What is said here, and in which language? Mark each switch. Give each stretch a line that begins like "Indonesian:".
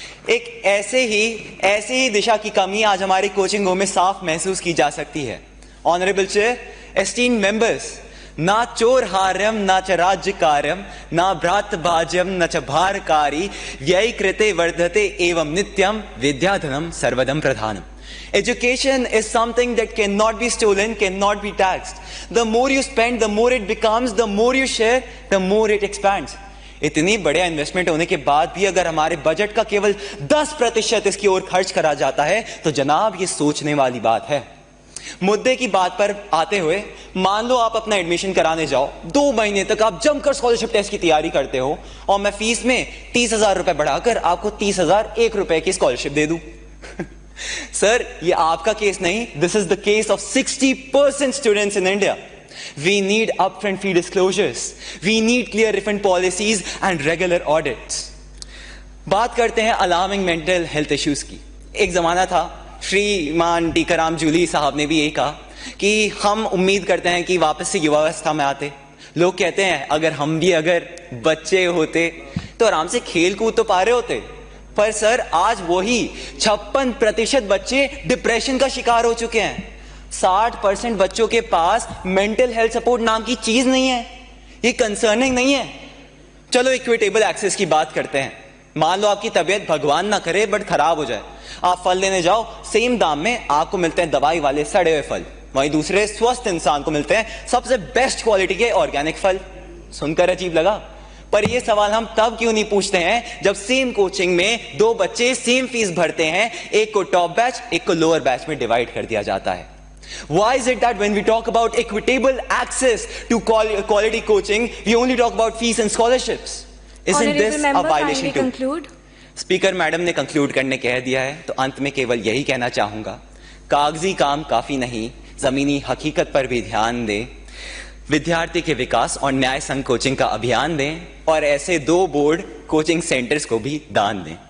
Hindi: एक ऐसे ही दिशा की कमी आज हमारे कोचिंग में साफ महसूस की जा सकती है।
English: honourable chair, esteemed members,
Sanskrit: ना चोर हार्यम ना च राज्य कार्यम ना भ्रात भाज्यम न च भारकारी व्यय कृते वर्धते एवं नित्यम विद्याधनम सर्वदम प्रधानम.
English: Education is something that cannot be stolen, cannot be taxed. The more you spend, the more it becomes, the more you share, the more it expands.
Hindi: इतनी बड़े इन्वेस्टमेंट होने के बाद भी अगर हमारे बजट का केवल 10% इसकी ओर खर्च करा जाता है तो जनाब ये सोचने वाली बात है। मुद्दे की बात पर आते हुए, मान लो आप अपना एडमिशन कराने जाओ, 2 महीने तक आप जमकर स्कॉलरशिप टेस्ट की तैयारी करते हो और मैं फीस में 30,000 रुपए बढ़ाकर आपको 30,001 रुपए की स्कॉलरशिप दे दूं।
English: sir,
Hindi: ये आपका केस नहीं,
English: This is the case of 60% students in India. We need upfront fee disclosures. We need clear refund policies and regular audits.
Hindi: बात करते हैं अलार्मिंग मेंटल हेल्थ इश्यूज की। एक जमाना था, श्रीमान टीकाराम जूली साहब ने भी यही कहा कि हम उम्मीद करते हैं कि वापस से युवावस्था में आते। लोग कहते हैं अगर हम भी अगर बच्चे होते तो आराम से खेल कूद तो पा रहे होते। पर सर, आज वही 56% बच्चे डिप्रेशन का शिकार हो चुके हैं। 60% बच्चों के पास मेंटल हेल्थ सपोर्ट नाम की चीज नहीं है। ये कंसर्निंग नहीं है। चलो इक्विटेबल एक्सेस की बात करते हैं। मान लो आपकी तबीयत भगवान ना करे बट खराब हो जाए, आप फल लेने जाओ, सेम दाम में आपको मिलते हैं दवाई वाले सड़े हुए फल, वहीं दूसरे स्वस्थ इंसान को मिलते हैं सबसे बेस्ट क्वालिटी के ऑर्गेनिक फल। सुनकर अजीब लगा, पर ये सवाल हम तब क्यों नहीं पूछते हैं जब सेम कोचिंग में 2 बच्चे सेम फीस भरते हैं, एक को टॉप बैच एक को लोअर बैच में डिवाइड कर दिया जाता है।
English: Why is it that when we talk about equitable access to quality coaching, we only talk about fees and scholarships? Isn't this a violation too?
Hindi: Speaker madam ने conclude करने कह दिया है, तो अंत में केवल यही कहना चाहूंगा, कागजी काम काफी नहीं, जमीनी हकीकत पर भी ध्यान दें, विद्यार्थी के विकास और न्याय संघ कोचिंग का अभियान दें और ऐसे 2 बोर्ड कोचिंग सेंटर्स को भी दान दें।